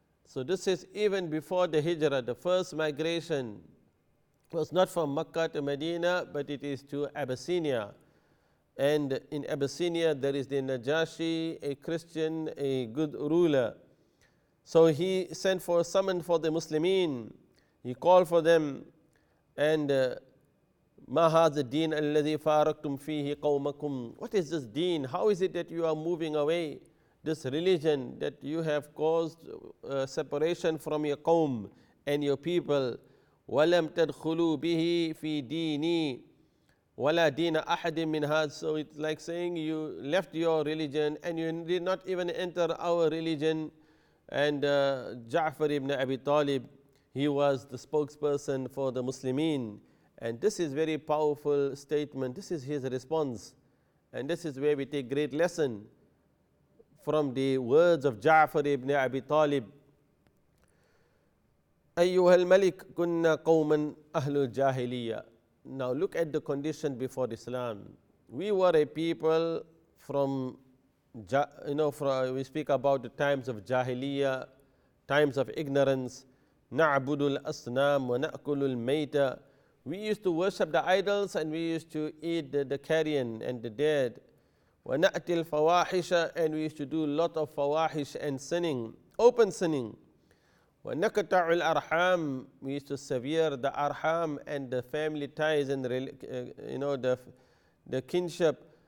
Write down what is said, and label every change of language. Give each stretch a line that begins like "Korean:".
English: So this is even before the Hijrah. The first migration was not from Makkah to Medina, but it is to Abyssinia. And in Abyssinia there is the Najashi, a Christian, a good ruler. So he sent for summoned for the Muslimin. He called for them, and
Arabic: ما هذا الدين الذي فارقتم فيه قومكم.
English: What is this deen? How is it that you are moving away? This religion that you have caused separation from your qawm and your people.
Arabic: وَلَمْ تَدْخُلُوا بِهِ فِي دِينِي وَلَا دِينَ أَحَدٍ مِّنْ هَذَا.
English: So it's like saying you left your religion and you did not even enter our religion. And Ja'far ibn Abi Talib, he was the spokesperson for the Muslimin. And this is very powerful statement. This is his response. And this is where we take great lesson from the words of Ja'far ibn Abi Talib.
Arabic: أيها الملك كنا قوما أهل الجاهلية.
English: Now look at the condition before Islam. We were a people from, we speak about the times of Jahiliyyah, times of ignorance.
Arabic: نعبد الأصنام ونأكل الميت.
English: We used to worship the idols and we used to eat the carrion and the dead.
Arabic: وَنَأْتِي الْفَوَاحِشَ.
English: And we used to do a lot of fawahish and sinning, open sinning.
Arabic: وَنَكَتَعُ الْأَرْحَامِ.
English: We used to sever the arham and the family ties and the kinship.